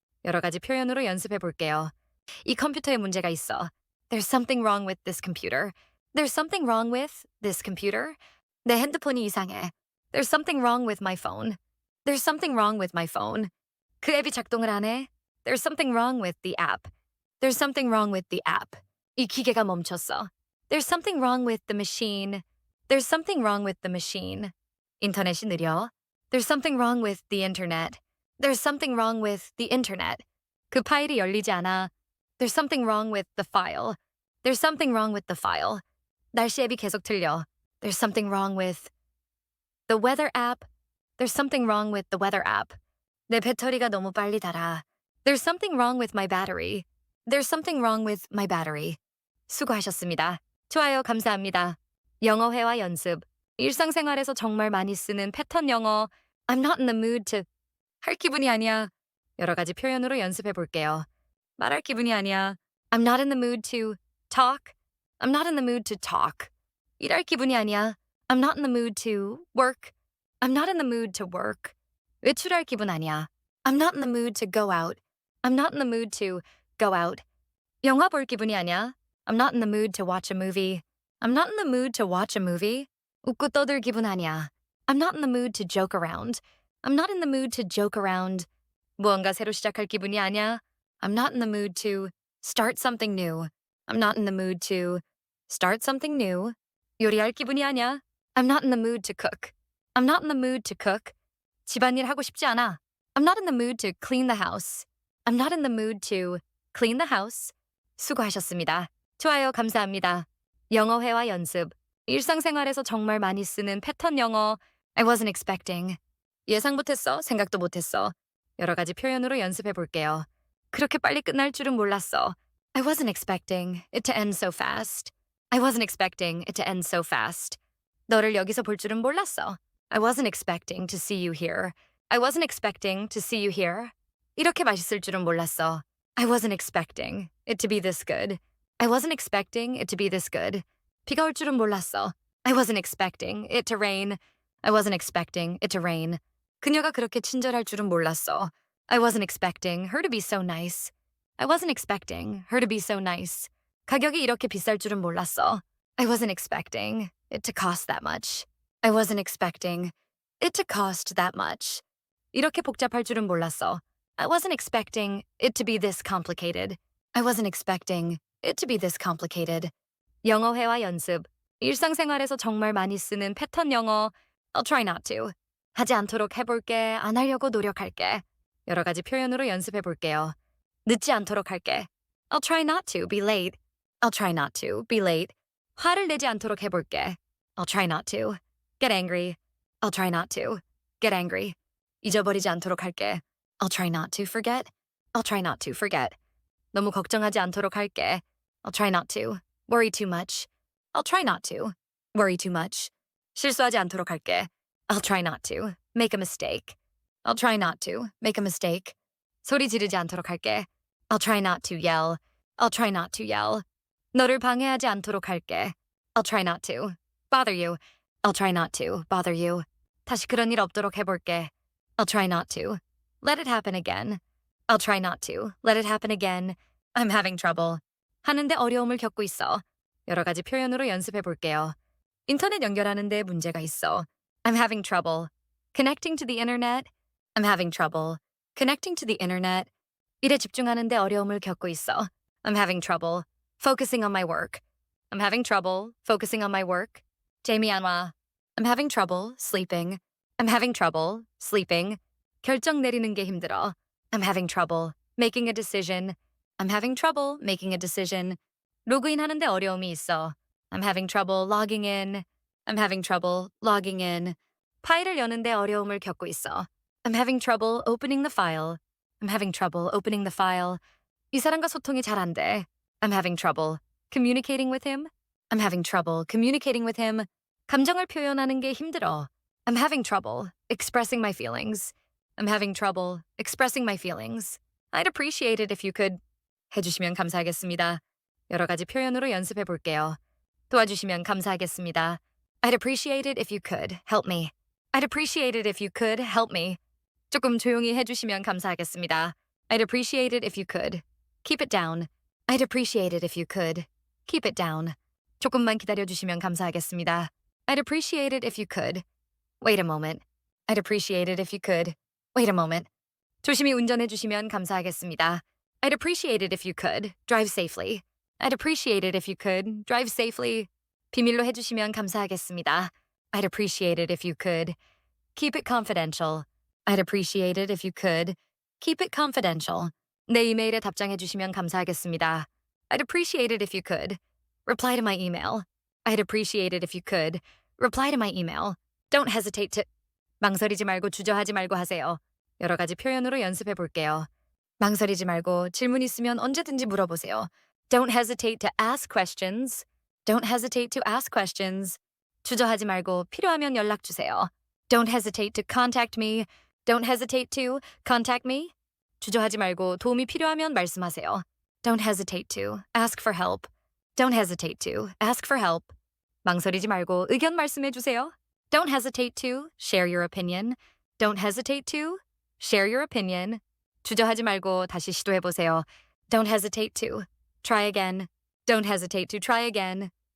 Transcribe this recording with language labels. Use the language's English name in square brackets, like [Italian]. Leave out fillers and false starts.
[Korean] 여러 가지 표현으로 연습해 볼게요. 이 컴퓨터에 문제가 있어. [English] There's something wrong with this computer. There's something wrong with this computer. [Korean] 내 핸드폰이 이상해. [English] There's something wrong with my phone. There's something wrong with my phone. [Korean] 그 앱이 작동을 안 해. [English] There's something wrong with the app. There's something wrong with the app. [Korean] 이 기계가 멈췄어. [English] There's something wrong with the machine. There's something wrong with the machine. [Korean] 인터넷이 느려. [English] There's something wrong with the internet. There's something wrong with the internet. [Korean] 그 파일이 열리지 않아. [English] There's something wrong with the file. There's something wrong with the file. [Korean] 날씨 앱이 계속 틀려. [English] There's something wrong with the weather app. There's something wrong with the weather app. [Korean] 내 배터리가 너무 빨리 닳아. [English] There's something wrong with my battery. There's something wrong with my battery. [Korean] 수고하셨습니다. 좋아요, 감사합니다. 영어 회화 연습. 일상생활에서 정말 많이 쓰는 패턴 영어. [English] I'm not in the mood to [Korean] 할 기분이 아니야. 여러 가지 표현으로 연습해 볼게요. 말할 기분이 아니야. [English] I'm not in the mood to talk. I'm not in the mood to talk. [Korean] 일할 기분이 아니야. [English] I'm not in the mood to work. I'm not in the mood to work. [Korean] 외출할 기분 아니야. [English] I'm not in the mood to go out. I'm not in the mood to go out. [Korean] 영화 볼 기분이 아니야. [English] I'm not in the mood to watch a movie. I'm not in the mood to watch a movie. [Korean] 웃고 떠들 기분 아니야. [English] I'm not in the mood to joke around. I'm not in the mood to joke around. [Korean] 무언가 새로 시작할 기분이 아니야. [English] I'm not in the mood to start something new. I'm not in the mood to start something new. [Korean] 요리할 기분이 아니야. [English] I'm not in the mood to cook. I'm not in the mood to cook. [Korean] 집안일 하고 싶지 않아. [English] I'm not in the mood to clean the house. I'm not in the mood to clean the house. [Korean] 수고하셨습니다. 좋아요, 감사합니다. 영어 회화 연습. 일상생활에서 정말 많이 쓰는 패턴 영어. [English] I wasn't expecting. [Korean] 예상 못했어, 생각도 못했어. 여러 가지 표현으로 연습해 볼게요. 그렇게 빨리 끝날 줄은 몰랐어. [English] I wasn't expecting it to end so fast. I wasn't expecting it to end so fast. [Korean] 너를 여기서 볼 줄은 몰랐어. [English] I wasn't expecting to see you here. I wasn't expecting to see you here. [Korean] 이렇게 맛있을 줄은 몰랐어. [English] I wasn't expecting it to be this good. I wasn't expecting it to be this good. [Korean] 비가 올 줄은 몰랐어. [English] I wasn't expecting it to rain. I wasn't expecting it to rain. [Korean] 그녀가 그렇게 친절할 줄은 몰랐어. [English] I wasn't expecting her to be so nice. I wasn't expecting her to be so nice. [Korean] 가격이 이렇게 비쌀 줄은 몰랐어. [English] I wasn't expecting it to cost that much. I wasn't expecting it to cost that much. [Korean] 이렇게 복잡할 줄은 몰랐어. [English] I wasn't expecting it to be this complicated. I wasn't expecting it to be this complicated. [Korean] 영어 회화 연습. 일상생활에서 정말 많이 쓰는 패턴 영어. [English] I'll try not to. [Korean] 하지 않도록 해볼게. 안 하려고 노력할게. 여러 가지 표현으로 연습해 볼게요. 늦지 않도록 할게. [English] I'll try not to be late. I'll try not to be late. [Korean] 화를 내지 않도록 해볼게. [English] I'll try not to get angry. I'll try not to get angry. [Korean] 잊어버리지 않도록 할게. [English] I'll try not to forget. I'll try not to forget. [Korean] 너무 걱정하지 않도록 할게. [English] I'll try not to worry too much. I'll try not to worry too much. [Korean] 실수하지 않도록 할게. [English] I'll try not to make a mistake. I'll try not to make a mistake. [Korean] 소리 지르지 않도록 할게. [English] I'll try not to yell. I'll try not to yell. [Korean] 너를 방해하지 않도록 할게. [English] I'll try not to bother you. I'll try not to bother you. [Korean] 다시 그런 일 없도록 해볼게. [English] I'll try not to. Let it happen again. I'll try not to. Let it happen again. I'm having trouble. [Korean] 하는데 어려움을 겪고 있어. 여러 가지 표현으로 연습해 볼게요. 인터넷 연결하는데 문제가 있어. [English] I'm having trouble. Connecting to the internet. I'm having trouble. Connecting to the internet. [Korean] 일에 집중하는데 어려움을 겪고 있어. [English] I'm having trouble. Focusing on my work. I'm having trouble focusing on my work. [Korean] 잠이 안 와. [English] I'm having trouble sleeping. I'm having trouble sleeping. [Korean] 결정 내리는 게 힘들어. [English] I'm having trouble making a decision. I'm having trouble making a decision. [Korean] 로그인 하는데 어려움이 있어. [English] I'm having trouble logging in. I'm having trouble logging in. [Korean] 파일을 여는데 어려움을 겪고 있어. [English] I'm having trouble opening the file. I'm having trouble opening the file. [Korean] 이 사람과 소통이 잘 안 돼. [English] I'm having trouble communicating with him. I'm having trouble communicating with him. [Korean] 감정을 표현하는 게 힘들어. [English] I'm having trouble expressing my feelings. I'm having trouble expressing my feelings. I'd appreciate it if you could. [Korean] 해주시면 감사하겠습니다. 여러 가지 표현으로 연습해 볼게요. 도와주시면 감사하겠습니다. [English] I'd appreciate it if you could help me. I'd appreciate it if you could help me. [Korean] 조금 조용히 해주시면 감사하겠습니다. [English] I'd appreciate it if you could. Keep it down. I'd appreciate it if you could. Keep it down. [Korean] 조금만 기다려주시면 감사하겠습니다. [English] I'd appreciate it if you could. Wait a moment. I'd appreciate it if you could. Wait a moment. [Korean] 조심히 운전해주시면 감사하겠습니다. [English] I'd appreciate it if you could. Drive safely. I'd appreciate it if you could. Drive safely. [Korean] 비밀로 해주시면 감사하겠습니다. [English] I'd appreciate it if you could. Keep it confidential. I'd appreciate it if you could. Keep it confidential. [Korean] 내 이메일에 답장해주시면 감사하겠습니다. [English] I'd appreciate it if you could. Reply to my email. I'd appreciate it if you could. Reply to my email. Don't hesitate to. [Korean] 망설이지 말고 주저하지 말고 하세요. 여러 가지 표현으로 연습해 볼게요. 망설이지 말고 질문 있으면 언제든지 물어보세요. [English] Don't hesitate to ask questions. Don't hesitate to ask questions. [Korean] 주저하지 말고 필요하면 연락 주세요. [English] Don't hesitate to contact me. Don't hesitate to contact me. [Korean] 주저하지 말고 도움이 필요하면 말씀하세요. [English] Don't hesitate to ask for help. Don't hesitate to ask for help. [Korean] 망설이지 말고 의견 말씀해 주세요. [English] Don't hesitate to share your opinion. Don't hesitate to share your opinion. [Korean] 주저하지 말고 다시 시도해 보세요. [English] Don't hesitate to try again. Don't hesitate to try again.